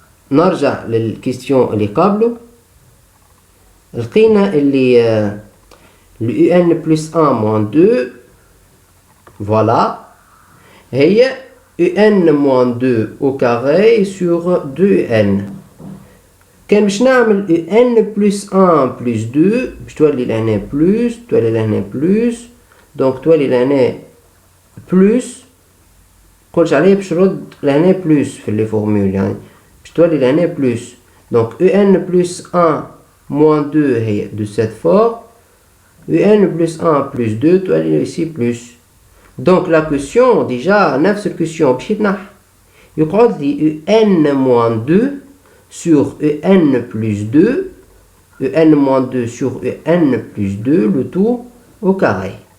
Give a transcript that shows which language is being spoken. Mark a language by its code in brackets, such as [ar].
[ar] نرجع للكيستيون اللي قبله, لقينا اللي [fr] le Un plus 1 moins 2 voilà هي Un moins 2 au carré sur 2Un. [ar] كان باش نعمل [fr] Un plus 1 plus 2 [ar] باش تولي لهنا بلس, تولي لهنا بلس, دونك تولي لهنا بلس. قلتش عليه باش نرد لهنا بلس في لي فورمول, يعني باش تولي لهنا بلس. [fr] دونك Un plus 1 moins 2 هي de cette forme, Un plus 1 plus 2 تولي ici plus. Donc la question déjà [ar] نفس الكوسيون باش يتنحى, يقعد لي [fr] Un moins 2 sur Un plus 2, Un moins 2 sur Un plus 2, le tout au carré.